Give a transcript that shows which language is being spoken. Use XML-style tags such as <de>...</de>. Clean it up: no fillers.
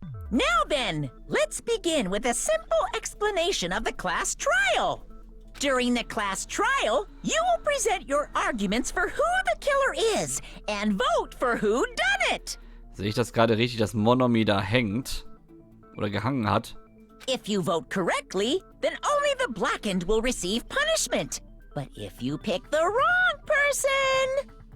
<en>Now then, let's begin with a simple explanation of the class trial. During the class trial, you will present your arguments for who the killer is and vote for who done it.</en> <de>Sehe ich das gerade richtig, dass Monomi da hängt? Oder gehangen hat?</de> <en>If you vote correctly, then only the blackened will receive punishment. But if you pick the wrong person...</en>